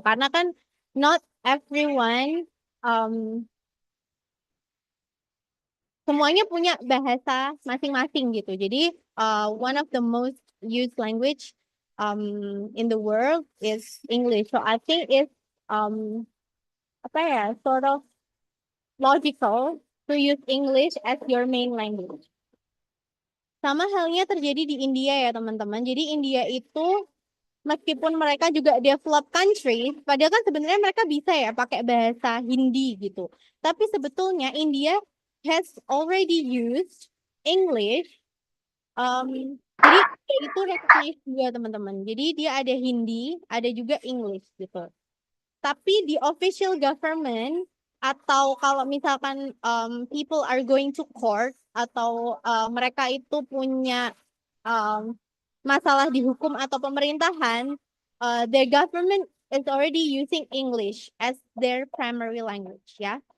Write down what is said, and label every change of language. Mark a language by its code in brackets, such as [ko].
[id] Karena kan [en] not everyone [id] semuanya punya bahasa masing-masing gitu. Jadi [en] one of the most used language in the world is English. So I think it's [id] apa ya [en] sort of logical to use English as your main language. [id] Sama halnya terjadi di India ya teman-teman. Jadi India itu meskipun mereka juga [en] develop country, [id] padahal kan sebenarnya mereka bisa ya pakai bahasa Hindi gitu. Tapi sebetulnya [en] India has already used English. [id] Jadi itu recognized juga teman-teman. Jadi dia ada Hindi, ada juga English gitu. Tapi di [en] official government [id] atau kalau misalkan [en] people are going to court [id] atau mereka itu punya um, masalah di hukum atau pemerintahan, [en] their government is already using English as their primary language ya.